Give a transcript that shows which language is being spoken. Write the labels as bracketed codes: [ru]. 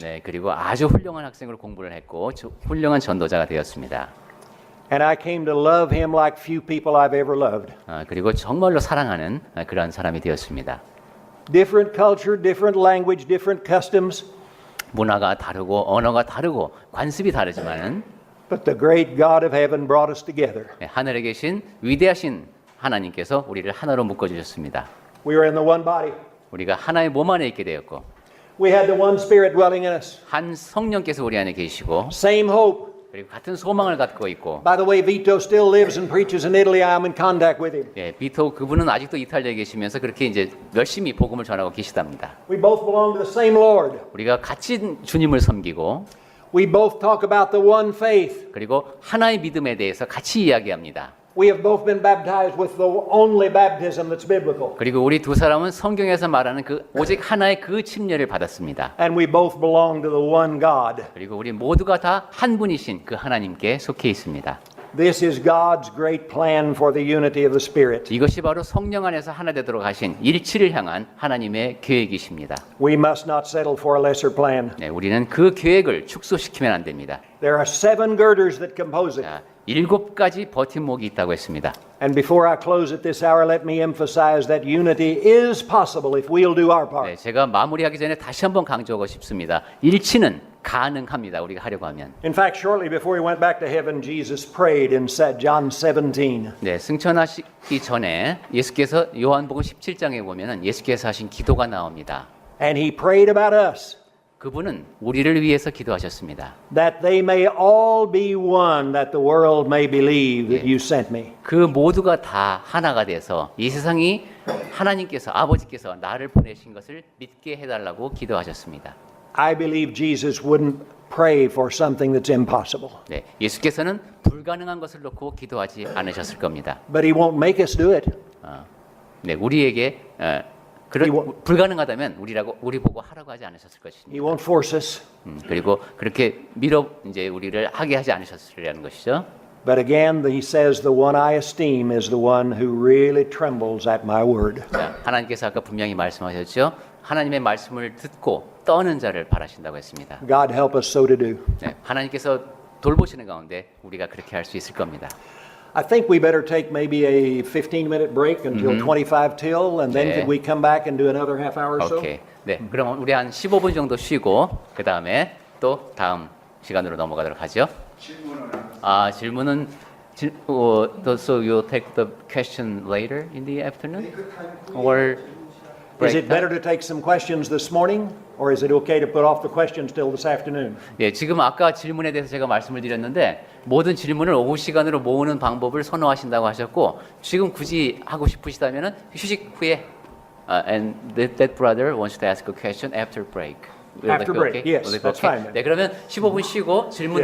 [ko] 네, 그리고 아주 훌륭한 학생으로 공부를 했고 훌륭한 전도자가 되었습니다. [en] And I came to love him like few people I've ever loved. [ko] 그리고 정말로 사랑하는 그런 사람이 되었습니다. [en] Different culture, different language, different customs. [ko] 문화가 다르고 언어가 다르고 관습이 다르지만은 [en] But the great God of heaven brought us together. [ko] 하늘에 계신 위대하신 하나님께서 우리를 하나로 묶어주셨습니다. [en] We were in the one body. [ko] 우리가 하나의 몸 안에 있게 되었고 [en] We had the one Spirit dwelling in us. [ko] 한 성령께서 우리 안에 계시고 [en] Same hope. [ko] 그리고 같은 소망을 갖고 있고. [en] By the way, Vito still lives and preaches in Italy. I'm in contact with him. [ko] 예, 비토 그분은 아직도 이탈리아에 계시면서 그렇게 이제 열심히 복음을 전하고 계시답니다. [en] We both belong to the same Lord. [ko] 우리가 같이 주님을 섬기고. [en] We both talk about the one faith. [ko] 그리고 하나의 믿음에 대해서 같이 이야기합니다. [en] We have both been baptized with the only baptism that's biblical. [ko] 그리고 우리 두 사람은 성경에서 말하는 그 오직 하나의 그 침례를 받았습니다. [en] And we both belong to the one God. [ko] 그리고 우리 모두가 다 한 분이신 그 하나님께 속해 있습니다. [en] This is God's great plan for the unity of the Spirit. [ko] 이것이 바로 성령 안에서 하나 되도록 하신 일치를 향한 하나님의 계획이십니다. [en] We must not settle for a lesser plan. [ko] 네, 우리는 그 계획을 축소시키면 안 됩니다. [en] There are 7 girders that compose it. [ko] 자, 7가지 버팀목이 있다고 했습니다. [en] And before I close at this hour, let me emphasize that unity is possible if we'll do our part. [ko] 네, 제가 마무리하기 전에 다시 한번 강조하고 싶습니다. 일치는 가능합니다. 우리가 하려고 하면. [en] In fact, shortly before he went back to heaven, Jesus prayed in John 17. [ko] 네, 승천하시기 전에 예수께서 요한복음 17장에 보면은 예수께서 하신 기도가 나옵니다. [en] And he prayed about us, [ko] 그분은 우리를 위해서 기도하셨습니다. [en] that they may all be one, that the world may believe that you sent me. [ko] 그 모두가 다 하나가 돼서 이 세상이 하나님께서 아버지께서 나를 보내신 것을 믿게 해달라고 기도하셨습니다. [en] I believe Jesus wouldn't pray for something that's impossible. [ko] 네, 예수께서는 불가능한 것을 놓고 기도하지 않으셨을 겁니다. [en] But he won't make us do it. [ko] 네, 우리에게 불가능하다면 우리 보고 하라고 하지 않으셨을 [en] He [ko] 것입니다. [en] won't force us. [ko] 그리고 그렇게 이제 우리를 하게 하지 않으셨으리라는 것이죠. [en] But again, he says, the one I esteem is the one who really trembles at my word. [ko] 자, 하나님께서 아까 분명히 말씀하셨죠. 하나님의 말씀을 듣고 떠는 자를 바라신다고 했습니다. [en] God help us so to do. [ko] 네, 하나님께서 돌보시는 가운데 우리가 그렇게 할 수 있을 겁니다. [en] I think we better take maybe a 15-minute break until 25 till, and then [ko] 네. [en] could we come back and do another half hour or so? [ko] 오케이. 네, 그럼 우리 한 15분 정도 쉬고 그 다음에 또 다음 시간으로 넘어가도록 하죠. 질문은 [en] so you take the question later in the afternoon, or Is break it better to take some questions this morning, or is it okay to put off the questions till this afternoon? [ko] 예, 지금 아까 질문에 대해서 제가 말씀을 드렸는데 모든 질문을 오후 시간으로 모으는 방법을 선호하신다고 하셨고 지금 굳이 하고 싶으시다면은 휴식 후에 [en] and that brother wants to ask a question after break. Will After that be break, okay? yes, Will that be that's okay? fine. [ko] 네, 그러면 15분 쉬고 질문